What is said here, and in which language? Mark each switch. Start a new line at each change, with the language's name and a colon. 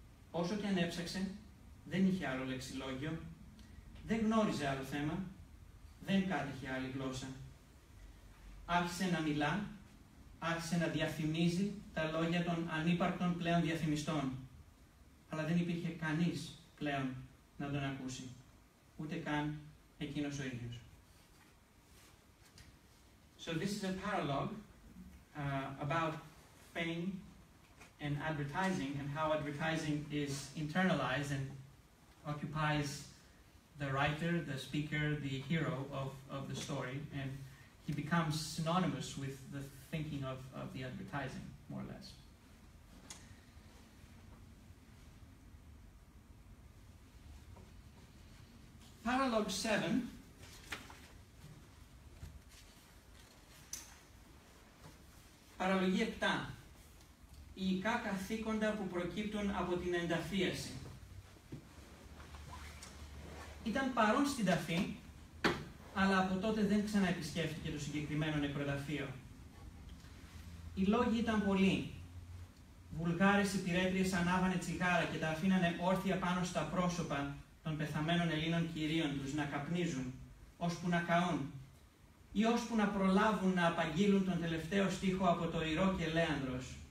Greek: Όσο και αν έψαξε, δεν είχε άλλο λεξιλόγιο, δεν γνώριζε άλλο θέμα, δεν κάτεχε άλλη γλώσσα. Άρχισε να μιλά, άρχισε να διαφημίζει τα λόγια των ανύπαρκτων πλέον διαφημιστών, αλλά δεν υπήρχε κανείς πλέον να τον ακούσει, ούτε καν εκείνος ο ίδιος.
English: So this is a paralogue about fame and advertising, and how advertising is internalized and occupies the writer, the speaker, the hero of the story, and he becomes synonymous with the thinking of the advertising, more or less. Paralogue 7
Greek: Παραλογή 7. Οι ικά καθήκοντα που προκύπτουν από την ενταφίαση. Ήταν παρόν στην ταφή, αλλά από τότε δεν ξαναεπισκέφτηκε το συγκεκριμένο νεκροταφείο. Οι λόγοι ήταν πολλοί. Βουλγάρες υπηρέτριες ανάβανε τσιγάρα και τα αφήνανε όρθια πάνω στα πρόσωπα των πεθαμένων Ελλήνων κυρίων τους να καπνίζουν, ώσπου να καούν, ή ώσπου να προλάβουν να απαγγείλουν τον τελευταίο στίχο από το Ηρώ και Λέανδρος.